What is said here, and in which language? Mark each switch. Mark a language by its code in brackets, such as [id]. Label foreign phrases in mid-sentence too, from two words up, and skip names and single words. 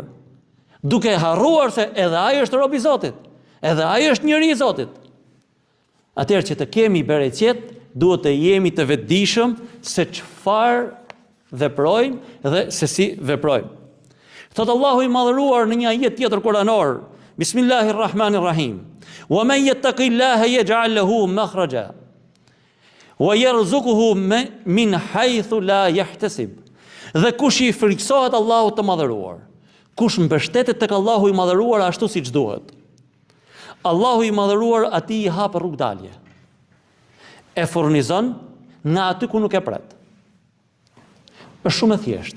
[sq] Duke harruar se edhe ai është rob i Zotit, edhe ai është njeri i Zotit. Atëherë që të kemi bereqet, duhet të jemi të vetëdijshëm se çfarë veprojmë dhe se si veprojmë. Thot Allahu i madhëruar në një ajet tjetër kuranor: Bismillahirrahmanirrahim. [ar] ومن يتق الله يجعل له مخرجا ويرزقه من حيث لا يحتسب. [sq] Dhe kush i friksohet Allahut të madhëruar, kush mbështetet tek Allahu i madhëruar ashtu siç duhet, Allahu i madhëruar atij i hap rrugë dalje. E furnizon nga aty ku nuk e pret. Është shumë e thjeshtë.